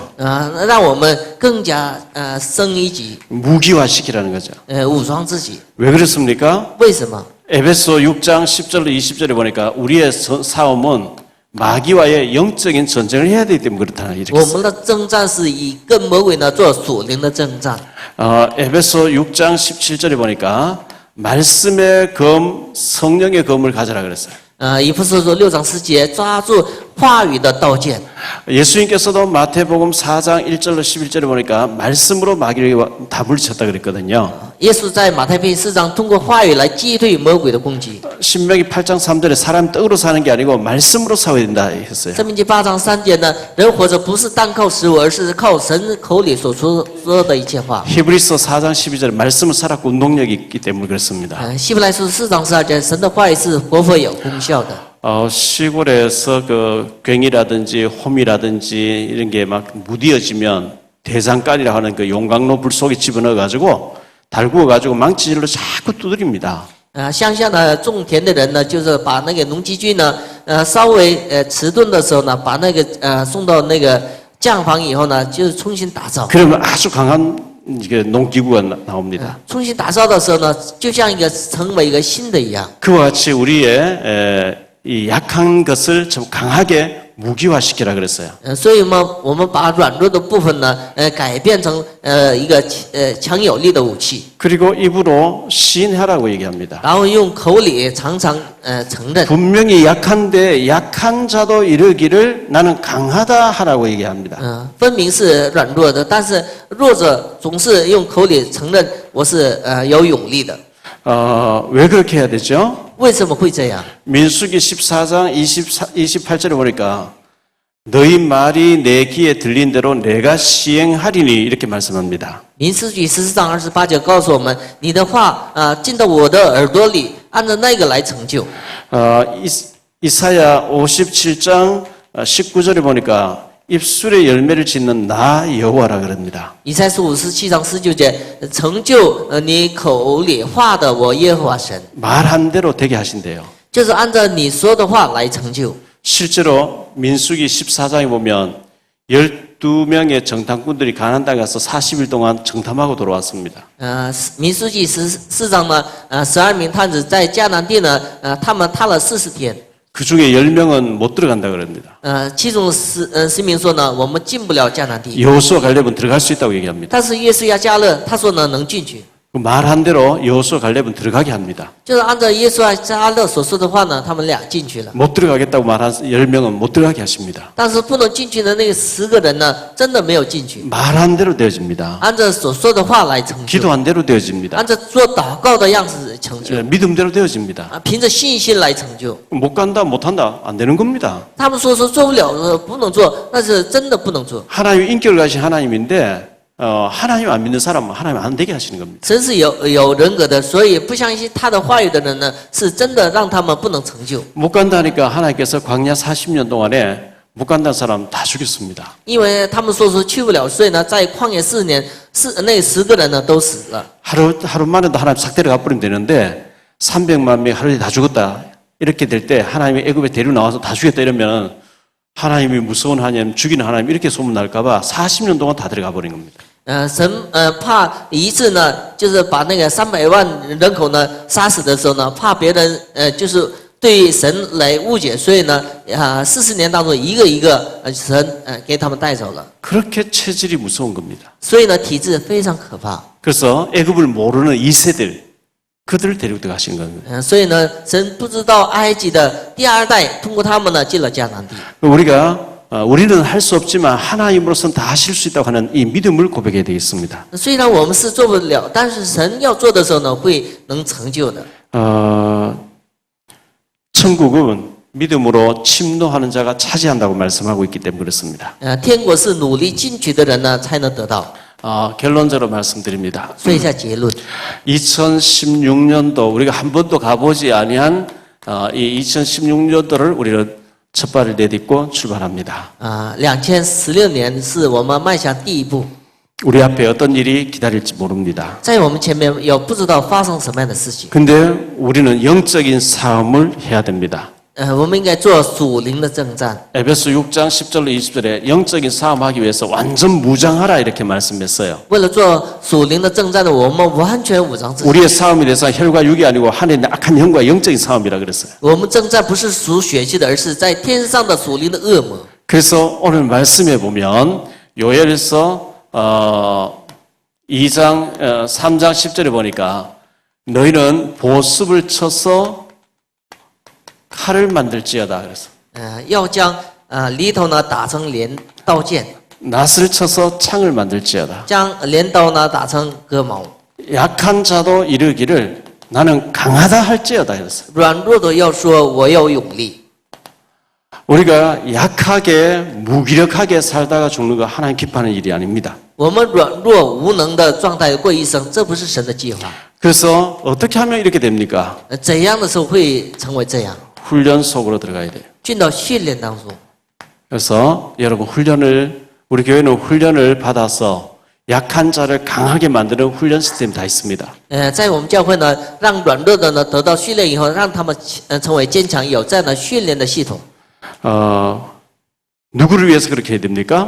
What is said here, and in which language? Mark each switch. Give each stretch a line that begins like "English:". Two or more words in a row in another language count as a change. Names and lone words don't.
Chinese: 让我们更加升一级，
Korean: 무기화 시키라는 거죠.
Chinese: 武装自己。
Korean: 왜 그렇습니까?
Chinese: 为什么？
Korean: 에베소 6장 10절로 20절에 보니까 우리의 싸움은 마귀와의 영적인 전쟁을 해야 되기 때문에 그렇다 이렇게
Chinese: 我
Korean: 써요.
Chinese: 们的征战是以跟魔鬼呢做属灵的征战。
Korean: 에베소 6장 17절에 보니까 말씀의 검, 성령의 검을 가져라 그랬어요.
Chinese: 以弗所说6章10节，抓住话语的刀剑。
Korean: 예수님께서도 마태복음 4장 1절로 11절에 보니까 말씀으로 마귀를 다 물리쳤다 그랬거든요.
Chinese: 耶稣在马太福音4章通过话语来击退魔鬼的攻击。
Korean: 신명기 8장 3절에 사람 떡으로 사는 게 아니고 말씀으로 싸워야 된다 했어요.
Chinese: 申命记8章3节呢，人活着不是单靠食物，而是靠神口里所说的一切话。
Korean: 히브리서 4장 12절에 말씀을 살았고 운동력이 있기 때문에 그렇습니다.
Chinese: 希伯来书4章12节，神的话语是活泼有功效的。
Korean: 시골에서 그 괭이라든지 홈이라든지 이런 게 막 무디어지면 대장간이라 하는 그 용광로 불 속에 집어넣어 가지고 달구어 가지고 망치질로 자꾸 두드립니다.
Chinese: 乡下呢种田的人呢，就是把那个农机具呢，稍微迟钝的时候呢，把那个送到那个匠房以后呢，就是重新打造。
Korean: 그러면 아주 강한 이게 농기구가 나옵니다.
Chinese: 重新打造的时候呢，就像成为一个新的一样。
Korean: 그와 같이 우리의 이 약한 것을 좀 강하게 무기화시키라 그랬어요.
Chinese: 所以呢，我们把软弱的部分呢，改变成一个强有力的武器，
Korean: 그리고 입으로 시인하라고 얘기합니다.
Chinese: 然后用口里常常承认。
Korean: 분명히 약한데 약한 자도 이르기를 나는 강하다 하라고 얘기합니다.
Chinese: 分明是软弱的，但是弱者总是用口里承认我是有勇力的。
Korean: 왜 그렇게 해야 되죠?
Chinese: 为什么会这样？
Korean: 민수기 14장 28절에 보니까 너희 말이 내 귀에 들린 대로 내가 시행하리니 이렇게 말씀합니다.
Chinese: 民书记14章28节告诉我们，你的话进到我的耳朵里，按照那个来成就。
Korean: 이사야 57장 19절에 보니까 입술에 열매를 짓는 나 여호와라 그럽니다.
Chinese: 以赛亚书57章19节，成就你口里话的我耶和华神，
Korean: 말한 대로 되게 하신대요.
Chinese: 就是按照你说的话来成就。
Korean: 실제로 민수기 14장에 보면 12명의 정탐꾼들이 가나안 땅에 가서 40일 동안 정탐하고 돌아왔습니다.
Chinese: 民书记14章呢，12名探子在迦南地呢，他们探了40天。
Korean: 그 중에 10명은 못 들어간다 그럽니다.
Chinese: 其中10名说呢，我们进不了迦南地。
Korean: 여호수아 갈렙은 들어갈 수 있다고 얘기합니다.
Chinese: 但是约书亚迦勒他说呢，能进去。
Korean: 그 말한 대로 여호수아 갈렙은 들어가게 합니다.
Chinese: 就是按照耶稣爱加勒所说的话呢，他们俩进去了。
Korean: 못 들어가겠다고 말한 10명은 못 들어가게 하십니다.
Chinese: 但是不能进去的那10个人呢，真的没有进去，
Korean: 말한 대로 되어집니다.
Chinese: 按照所说的话来成就，
Korean: 기도한 대로 되어집니다.
Chinese: 按照做祷告的样子成就，
Korean: 믿음대로 되어집니다.
Chinese: 凭着信心来成就。
Korean: 못 간다, 못 한다, 안 되는 겁니다.
Chinese: 他们说做不了，不能做，那是真的不能做。
Korean: 하나님 인격을 가진 하나님인데 하나님 안 믿는 사람은 하나님 안 되게 하시는 겁니다.
Chinese: 神是有人格的，所以不相信他的话语的人呢，是真的让他们不能成就。
Korean: 못 간다니까 하나님께서 광야 40년 동안에 못 간다는 사람 다 죽였습니다.
Chinese: 因为他们说去不了，所以呢，在旷野4年，那10个人呢都死了。
Korean: 하루 만에도 하나님 싹 데려가 버리면 되는데 300만 명 하루에 다 죽었다. 이렇게 될 때 하나님이 애굽에 데리고 나와서 다 죽였다 이러면 하나님이 무서운 하나님, 죽이는 하나님 이렇게 소문날까 봐 40년 동안 다 데려가 버린 겁니다.
Chinese: 神怕一次呢，就是把那个300万人口呢杀死的时候呢，怕别人就是对神来误解，所以呢40年当中一个一个神给他们带走了。
Korean: 그렇게 체질이 무서운 겁니다.
Chinese: 所以呢，体质非常可怕。
Korean: 그래서 애굽을 모르는 2세들 그들을 데리고 들어가신 겁니다.
Chinese: 所以呢，神不知道埃及的第2代，通过他们呢进了迦南地。
Korean: 우리는 할 수 없지만 하나님으로서는 다 하실 수 있다고 하는 이 믿음을 고백해야 되겠습니다.
Chinese: 虽然我们是做不了，但是神要做的时候呢，会能成就的。
Korean: 천국은 믿음으로 침노하는 자가 차지한다고 말씀하고 있기 때문에 그렇습니다.
Chinese: 天国是努力进去的人呢才能得到。
Korean: 결론적으로 말씀드립니다.
Chinese: 说一下结论。
Korean: 2016년도 우리가 한 번도 가보지 아니한 이 2016년도를 우리는 첫 발을 내딛고 출발합니다.
Chinese: 2016 年是我们迈向第一步，
Korean: 우리 앞에 어떤 일이 기다릴지 모릅니다.
Chinese: 在我们前面有不知道发生什么样的事情。
Korean: 근데 우리는 영적인 싸움을 해야 됩니다.
Chinese: 我们应该做属灵的征战。
Korean: 에베소 6장 10절로 20절에 영적인 싸움하기 위해서 완전 무장하라 이렇게 말씀했어요.
Chinese: 为了做属灵的征战呢，我们完全武装自己。
Korean: 우리의 싸움에 대해서 혈과 육이 아니고 하늘의 악한 영과 영적인 싸움이라 그랬어요.
Chinese: 我们征战不是属血气的，而是在天上的属灵的恶魔。
Korean: 그래서 오늘 말씀해 보면 요엘서 2장 3장 10절에 보니까 너희는 보습을 쳐서 칼을 만들지어다 그래서
Chinese: 要将犁头呢打成镰刀剑，
Korean: 낫을 쳐서 창을 만들지어다.
Chinese: 将镰刀呢打成戈矛。
Korean: 약한 자도 이르기를 나는 강하다 할지어다 그랬어요.
Chinese: 软弱的要说我有勇力。
Korean: 우리가 약하게 무기력하게 살다가 죽는 거 하나님 기뻐하는 일이 아닙니다.
Chinese: 我们软弱无能的状态过一生，这不是神的计划。
Korean: 그래서 어떻게 하면 이렇게 됩니까?
Chinese: 怎样的时候会成为这样？
Korean: 훈련 속으로 들어가야 돼요.
Chinese: 进到训练当中。
Korean: 그래서 여러분 우리 교회는 훈련을 받아서 약한 자를 강하게 만드는 훈련 시스템이 다 있습니다.
Chinese: 在我们教会呢，让软弱的呢得到训练以后，让他们成为坚强，有这样的训练的系统。
Korean: 누구를 위해서 그렇게 해야 됩니까?